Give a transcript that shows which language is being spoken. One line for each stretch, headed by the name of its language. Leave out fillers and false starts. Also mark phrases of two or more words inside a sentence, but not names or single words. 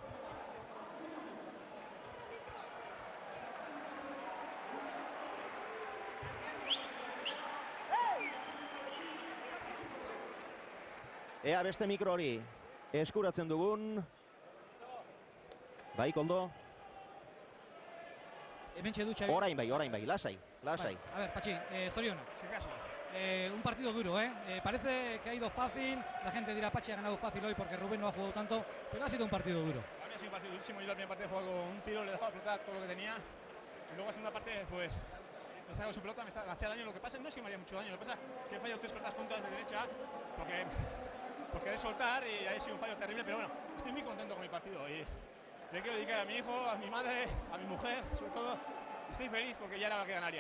Basque: Ea beste mikro hori eskuratzen dugun. Bai, Koldo. Hementxe du, Xavi. Orain bai, lasai.
Spanish: Vale. A ver, Pachi, zorionak. Un partido duro, parece que ha ido fácil, la gente dirá Pachi ha ganado fácil hoy porque Rubén no ha jugado tanto, pero ha sido un partido duro. A mí ha sido un partido durísimo, yo la primera parte he jugado con un tiro, le he dejado apretar todo lo que tenía, y luego la segunda parte, pues, me sacado su pelota, me hacía daño, lo que pasa no es que me haría mucho daño, lo que pasa es que he fallado 3 pelotas tontas de derecha, por querer soltar y ha sido un fallo terrible, pero bueno, estoy muy contento con mi partido y le quiero dedicar a mi hijo, a mi madre, a mi mujer, sobre todo, estoy feliz porque ya era la que ganaría.